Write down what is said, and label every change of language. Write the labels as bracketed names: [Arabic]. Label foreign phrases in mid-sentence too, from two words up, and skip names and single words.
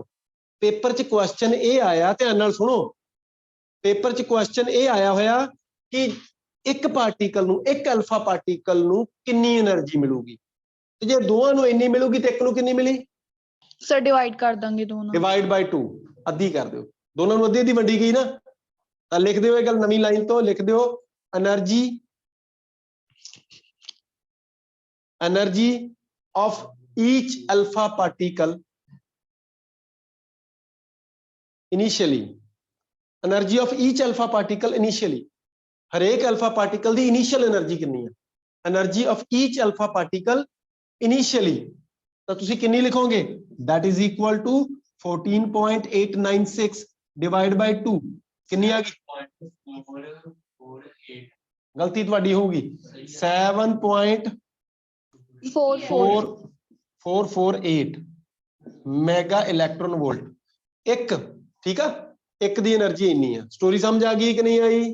[Punjabi] ਪੇਪਰ 'ਚ ਕੁਐਸਚਨ ਇਹ ਆਇਆ, ਧਿਆਨ ਨਾਲ ਸੁਣੋ। ਪੇਪਰ 'ਚ ਕੁਐਸਚਨ ਇਹ ਆਇਆ ਹੋਇਆ ਕਿ ਇੱਕ ਪਾਰਟੀਕਲ ਨੂੰ, ਇੱਕ ਅਲਫਾ ਪਾਰਟੀਕਲ ਨੂੰ ਕਿੰਨੀ એનર્ਜੀ ਮਿਲੂਗੀ, ਤੇ ਜੇ ਦੋਵਾਂ ਨੂੰ ਇੰਨੀ ਮਿਲੂਗੀ ਤੇ ਇੱਕ ਨੂੰ ਕਿੰਨੀ ਮਿਲੀ? ਸਰ ਡਿਵਾਈਡ ਕਰ ਦਾਂਗੇ ਦੋਨੋਂ। [English] divide by 2, [Punjabi] ਅੱਧੀ ਕਰ ਦਿਓ। ਦੋਨਾਂ ਨੂੰ ਅੱਧੀ ਅੱਧੀ ਵੰਡੀ ਗਈ ਨਾ, ਤਾਂ ਲਿਖ ਦਿਓ ਇਹ ਗੱਲ ਨਵੀਂ ਲਾਈਨ ਤੋਂ। ਲਿਖ ਦਿਓ [English] એનર્ਜੀ of each alpha particle initially, energy of each alpha particle initially, [Punjabi] ਹਰੇਕ [English] alpha particle [Punjabi] ਦੀ [English] initial energy [Punjabi] ਕਿੰਨੀ ਹੈ? [English] energy of each alpha particle initially, [Punjabi] ਤਾਂ ਤੁਸੀਂ ਕਿੰਨੀ ਲਿਖੋਗੇ? [English] that is equal to 14.896 divide by 2। [Punjabi] ਕਿੰਨੀ ਆ ਗਈ? ਗਲਤੀ ਤੁਹਾਡੀ ਹੋਊਗੀ। [English] 7.448 mega electron volt ਇੱਕ। [Punjabi] ਠੀਕ ਆ, ਇੱਕ ਦੀ એનર્ਜੀ ਇੰਨੀ ਆ। ਸਟੋਰੀ ਸਮਝ ਆ ਗਈ ਕਿ ਨਹੀਂ ਆਈ?